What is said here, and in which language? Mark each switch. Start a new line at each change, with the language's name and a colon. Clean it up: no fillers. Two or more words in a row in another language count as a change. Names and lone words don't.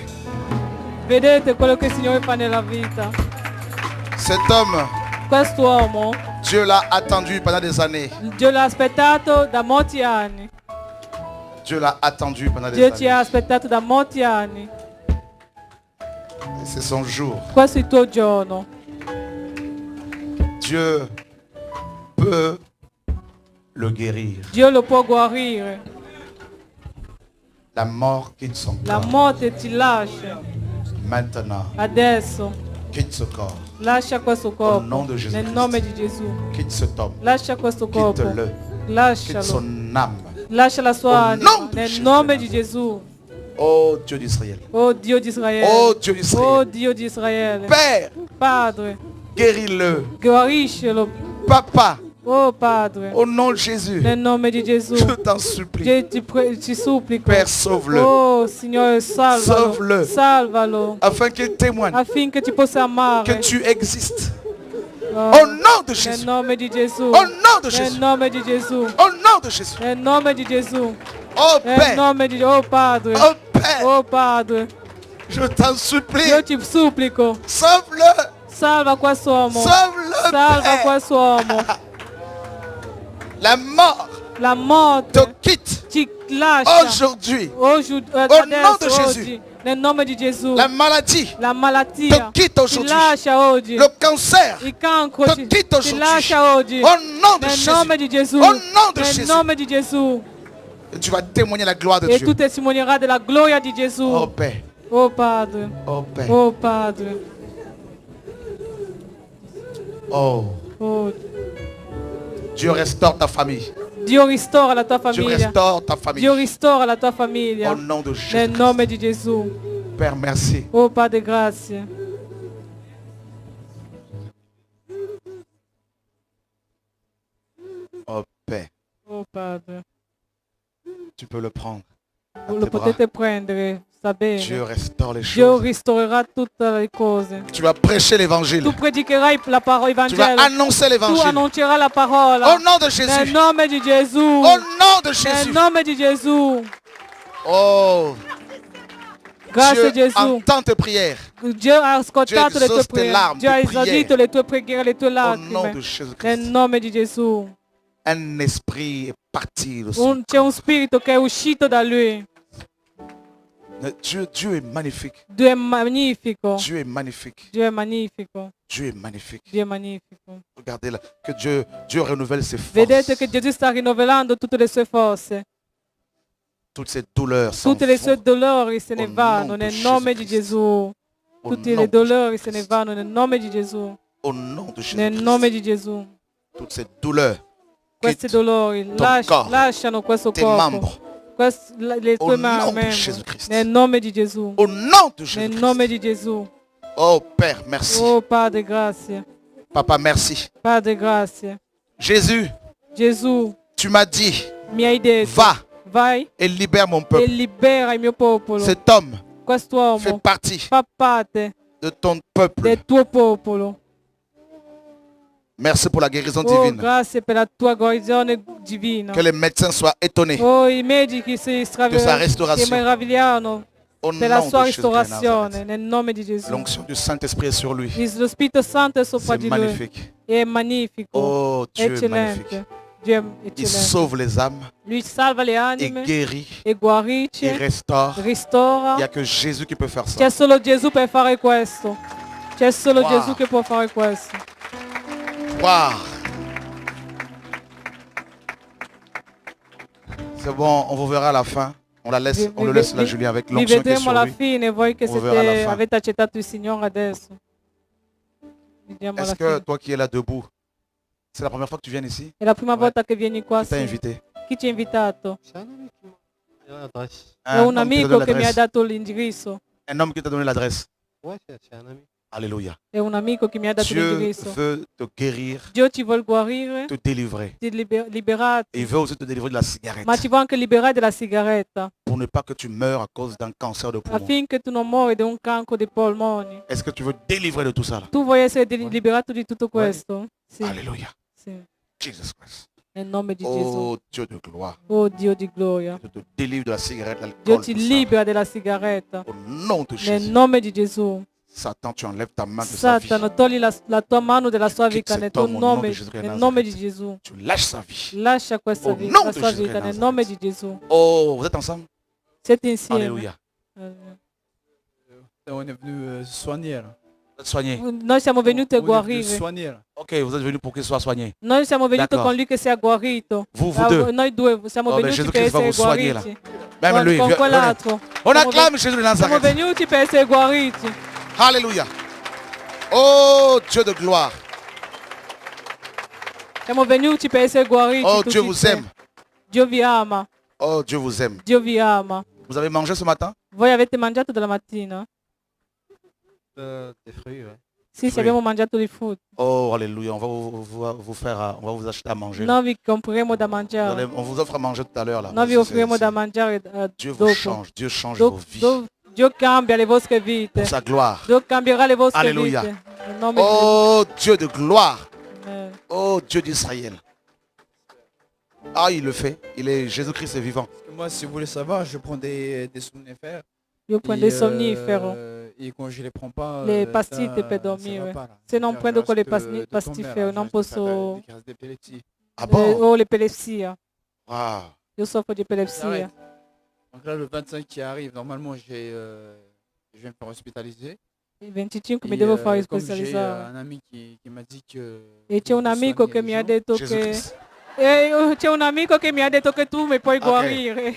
Italian: Vedete quello che il Signore fa nella vita.
French: Cet homme,
Italian: Quest'uomo,
French: Dieu l'a attendu pendant des années.
Italian: Dio l'ha aspettato da molti anni.
French: Dieu l'a attendu pendant des
Italian: Dio ci ha
French: années.
Italian: aspettato da molti anni.
French: C'est son jour.
Italian: Questo è il tuo giorno.
French: Dieu peut le guérir.
Italian: Dio lo può guarire.
French: La mort quitte son
Italian: La
French: corps.
Italian: morte ti lascia.
French: Maintenant,
Italian: Adesso
French: quitte ce corps.
Italian: lascia questo
French: Au nom
Italian: corpo.
French: de Jésus
Italian: Nel
French: Christ.
Italian: nome di Gesù.
French: Quitte cet homme.
Italian: Lascia questo corpo.
French: Quitte-le. Quitte
Italian: Lascialo.
French: son âme.
Italian: Lascia la sua
French: Au
Italian: anima.
French: nom di
Italian: Nel Gesù. nome di Gesù.
French: Oh Dieu d'Israël.
Italian: Oh Dio di Israele.
French: Oh Dieu d'Israël.
Italian: Oh Dio di Israele.
French: Père,
Italian: Padre,
French: guéris-le.
Italian: guariscelo.
French: Papa,
Italian: Oh Padre.
French: au nom de Jésus,
Italian: Nel nome di Gesù.
French: je t'en supplie.
Italian: Ti supplico.
French: Père, sauve-le.
Italian: Oh Signore, salvalo.
French: Salve-le.
Italian: Salvalo.
French: Afin qu'il témoigne
Italian: Affinché ti possa amare.
French: que tu existes. Oh, Au nom de
Italian: nel
French: Jésus.
Italian: nome di Gesù.
French: Au nom de
Italian: Nel
French: Jésus.
Italian: nome di Gesù.
French: Au nom de Jésus.
Italian: Nel nome di Gesù.
French: Oh
Italian: Nel
French: Père.
Italian: nome di Oh Padre.
French: Oh Père.
Italian: Oh Padre.
French: Je t'en supplie.
Italian: Io ti supplico.
French: Sauve-le.
Italian: Salva quest'uomo.
French: Sauve-le.
Italian: Salva
French: Père.
Italian: quest'uomo.
French: La mort
Italian: La
French: te
Italian: morte
French: quitte
Italian: ti lascia.
French: aujourd'hui.
Italian: Adesso,
French: de Jésus.
Italian: oggi. Nel nome di Gesù.
French: La maladie
Italian: La malattia
French: te quitte
Italian: ti
French: aujourd'hui.
Italian: lascia oggi.
French: Le cancer
Italian: Il cancro
French: te
Italian: ti
French: quitte aujourd'hui.
Italian: lascia oggi.
French: Au nom de
Italian: Nel
French: Jésus.
Italian: nome di Gesù.
French: Au nom de
Italian: Nel
French: Jésus.
Italian: nome di Gesù.
French: Et tu vas témoigner la gloire de
Italian: E
French: Dieu.
Italian: tu testimonierai della gloria di Gesù.
French: Oh Père.
Italian: Oh Padre.
French: Oh Père.
Italian: Oh Padre.
French: Oh.
Italian: Oh.
French: Dieu restaure ta famille.
Italian: Dio ristora la tua
French: Dieu
Italian: famiglia.
French: restaure ta famille.
Italian: Dio ristora la tua famiglia.
French: Au nom de Jésus.
Italian: Nel nome di Gesù.
French: Père, merci.
Italian: Oh Padre, grazie.
French: Oh Père,
Italian: Oh Padre.
French: tu peux le prendre. à
Italian: Lo
French: tes bras.
Italian: potete prendere, sta bene.
French: Dieu restaure les
Italian: Dio
French: choses.
Italian: ristorerà tutte le cose.
French: Tu vas prêcher l'évangile.
Italian: Tu predicherai la parola
French: Tu vas
Italian: Evangelo.
French: annoncer
Italian: Tu
French: l'évangile.
Italian: annuncerai la parola.
French: Au nom de
Italian: Nel
French: Jésus.
Italian: nome di Gesù.
French: Au nom de
Italian: Nel
French: Jésus.
Italian: nome di Gesù.
French: Oh,
Italian: Grazie
French: Dieu
Italian: Gesù.
French: entend tes prières.
Italian: Dio ha ascoltato Dio le tue
French: exauce tes
Italian: preghiere.
French: larmes,
Italian: Dio ha
French: tes
Italian: esaudito le tue preghiere, le tue
French: Au nom
Italian: lacrime.
French: de Jésus
Italian: Nel
French: Christ.
Italian: nome di Gesù.
French: Un esprit est parti de son
Italian: C'è un spirito che è uscito da lui.
French: Dieu est magnifique.
Italian: Dio è magnifico.
French: Dieu est magnifique.
Italian: Dio è magnifico.
French: Dieu est magnifique.
Italian: Dio è magnifico.
French: Regardez là, que Dieu renouvelle ses forces.
Italian: Vedete che Gesù sta rinnovando tutte le sue forze.
French: Toutes ces douleurs s'en
Italian: Tutte le sue
French: vont.
Italian: dolori se ne
French: Au
Italian: vanno
French: nom
Italian: nel di nome Gesù di Cristo. Gesù.
French: Au
Italian: Tutte
French: nom
Italian: le
French: de
Italian: dolori se
French: Jésus
Italian: ne vanno nel nome di Gesù.
French: Au nom de Jésus
Italian: Nel
French: Christ.
Italian: nome di Gesù.
French: Toutes ces douleurs
Italian: Questi
French: quittent
Italian: dolori
French: corps,
Italian: lasciano questo
French: tes
Italian: corpo.
French: membres. Le Au
Italian: tue
French: nom de
Italian: membra.
French: Jésus Christ.
Italian: Nel nome di Gesù.
French: Au nom de
Italian: Nel
French: Jésus
Italian: nome
French: Christ.
Italian: di Gesù.
French: Oh Père, merci.
Italian: Oh Padre, grazie.
French: Papa, merci.
Italian: Padre, grazie.
French: Jésus,
Italian: Gesù,
French: tu m'as dit,
Italian: mi hai detto,
French: va
Italian: vai
French: et libère mon
Italian: e
French: peuple.
Italian: libera il mio popolo.
French: Cet homme fait
Italian: Quest'uomo
French: partie
Italian: fa parte
French: de ton peuple.
Italian: del tuo popolo.
French: Merci pour la guérison
Italian: Oh,
French: divine.
Italian: grazie per la tua guarigione divina.
French: Que les médecins soient étonnés
Italian: Oh, i medici si
French: de sa restauration.
Italian: meravigliano
French: au
Italian: per la
French: nom
Italian: sua
French: de Jésus de Nazareth.
Italian: ristorazione, nel nome di Gesù.
French: L'onction du Saint-Esprit est sur lui.
Italian: Lo Spirito Santo è sopra
French: C'est
Italian: di lui.
French: magnifique.
Italian: È magnifico,
French: Oh, Dieu est magnifique.
Italian: eccellente. Dio è
French: Il
Italian: eccellente.
French: sauve les âmes,
Italian: Lui salva le
French: il
Italian: anime
French: guérit,
Italian: e guarisce,
French: il restaure.
Italian: ristora.
French: Il n'y a que Jésus qui peut faire ça.
Italian: C'è solo Gesù per fare questo. C'è solo Wow. Gesù che può fare questo. Wow.
French: C'est bon, on vous verra à la fin. On la laisse, on le laisse là, Julien, avec
Italian: Vi
French: l'onction qui est
Italian: vedremo
French: sur
Italian: alla
French: lui.
Italian: fine, voi che On verrà alla fin. avete accettato il Signore adesso. Vediamo alla
French: Est-ce que
Italian: fine.
French: toi qui es là debout, c'est la première fois que tu viens ici?
Italian: È la prima
French: Ouais.
Italian: volta che vieni qua.
French: Qui t'a
Italian: Sì.
French: invité?
Italian: Chi ci ha invitato?
French: C'est un ami qui m'a l'adresse.
Italian: È un
French: homme qui t'a
Italian: amico
French: donné
Italian: che mi ha
French: l'adresse.
Italian: dato l'indirizzo.
French: Un homme qui t'a donné l'adresse. Ouais, c'est un ami. Alléluia.
Italian: È un amico che mi ha dato
French: Dieu
Italian: l'indirizzo.
French: veut te guérir,
Italian: Dio ci vuole guarire,
French: te délivrer.
Italian: ti liberare,
French: Et il veut aussi te délivrer de la cigarette.
Italian: ma ci vuole anche liberare dalla sigaretta,
French: Pour ne pas que tu meurs à cause d'un cancer de poumon.
Italian: affinché tu non muori di un cancro dei polmoni.
French: Est-ce que tu veux délivrer de tout ça là?
Italian: Tu vuoi essere liberato di tutto questo? Sì,
French: Alléluia.
Italian: sì.
French: Jesus Christ.
Italian: Nel nome di Gesù.
French: Oh Dieu de gloire.
Italian: Oh Dio di gloria.
French: Dieu te délivre de la cigarette,
Italian: Dio
French: l'alcool.
Italian: ti
French: tout ça.
Italian: libera dalla sigaretta.
French: Au nom de
Italian: Nel
French: Jésus.
Italian: nome di Gesù.
French: Satan, tu enlèves ta main de sa vie.
Italian: Satano, togli la tua mano della sua
French: Quitte
Italian: vita
French: cet
Italian: nel tuo
French: homme au nom
Italian: nome, di Gesù di nel Nazareth. nome di Gesù.
French: Tu lâches sa vie.
Italian: Lascia questa
French: Au
Italian: vita,
French: nom
Italian: la di sua Gesù di vita nel Nazareth. nome di Gesù.
French: Oh, vous êtes ensemble?
Italian: Siete insieme.
French: Alléluia. On est venu soigner. là. Vous êtes soigné.
Italian: Noi siamo venuti a
French: On est venu
Italian: guarire.
French: soigner. là. Ok, vous êtes venu pour qu'il soit soigné.
Italian: Noi siamo venuti
French: D'accord.
Italian: con lui che si è guarito.
French: Vous deux.
Italian: Noi due siamo
French: Oh, ben,
Italian: venuti Gesù per Cristo va essere
French: vous soigner, là.
Italian: guariti.
French: Même lui,
Italian: Con
French: viens,
Italian: quell'altro.
French: on
Italian: Siamo
French: acclame Jésus de
Italian: siamo
French: Nazareth.
Italian: venuti per essere guariti.
French: Alléluia. Oh Dieu de gloire.
Italian: Siamo venuti per essere guariti.
French: Oh
Italian: tutti
French: Dieu
Italian: e
French: vous
Italian: tre.
French: aime.
Italian: Dio vi ama.
French: Oh Dieu vous aime.
Italian: Dio vi ama.
French: Vous avez mangé ce matin?
Italian: Voi avete mangiato della mattina?
French: Des fruits, ouais.
Italian: Sì, sì, abbiamo mangiato dei frutti.
French: Oh Alléluia. On va vous faire, on va vous acheter à manger.
Italian: Noi vi compreremo da
French: Vous
Italian: mangiare.
French: allez- on vous offre à manger tout à l'heure là.
Italian: Noi vi
French: C'est-
Italian: offriremo
French: c'est-
Italian: da mangiare
French: Dieu vous
Italian: dopo.
French: change. Dieu change vos vies.
Italian: Dio cambia le vostre vite.
French: Pour sa gloire.
Italian: Dio cambierà le vostre
French: Alleluia.
Italian: vite. Nel nome di
French: Oh Dieu de gloire.
Italian: Gesù. Amen.
French: Oh Dieu d'Israël. Ah, il le fait. Jésus-Christ est vivant. Parce que moi, si vous voulez savoir, je prends des somnifères.
Italian: Io prendo
French: Et,
Italian: il sonnifero.
French: Et quand je les prends pas,
Italian: Le
French: ça-
Italian: pastille per
French: ça
Italian: dormire.
French: va pas, là.
Italian: Se non
French: C'est-à-dire,
Italian: prendo
French: je
Italian: quelle
French: risque de
Italian: pastifere,
French: tomber, là.
Italian: non
French: Je risque de faire
Italian: posso-
French: des crises d'épilepsie. Ah bon?
Italian: o l'epilessia. Wow. Io soffro di epilessia.
French: Arrête. Donc là, le 25 qui arrive, normalement, je vais me faire hospitaliser.
Italian: Il 25 mi
French: Et,
Italian: devo fare
French: comme j'ai
Italian: specializzare.
French: un ami qui m'a dit que...
Italian: E c'è un amico che mi ha detto che...
French: Jésus-Christ.
Italian: C'è un amico che mi ha detto che tu mi puoi
French: Ok.
Italian: guarire.